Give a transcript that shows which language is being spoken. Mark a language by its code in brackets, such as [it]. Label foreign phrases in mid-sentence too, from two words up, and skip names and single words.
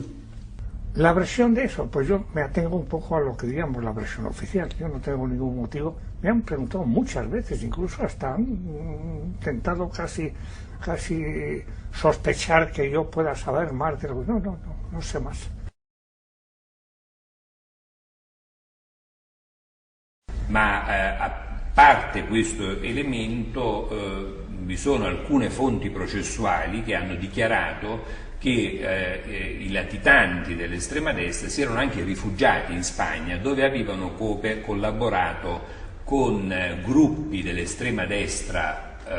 [es] La versión de eso, pues yo me atengo un poco a lo que diríamos la versión oficial. Yo no tengo ningún motivo. Me han preguntado muchas veces, incluso hasta han intentado casi sospechar que yo pueda saber más de lo que... No sé más. [it] Ma a parte questo elemento vi sono alcune fonti processuali che hanno dichiarato che i latitanti dell'estrema destra si erano anche rifugiati in Spagna, dove avevano collaborato con gruppi dell'estrema destra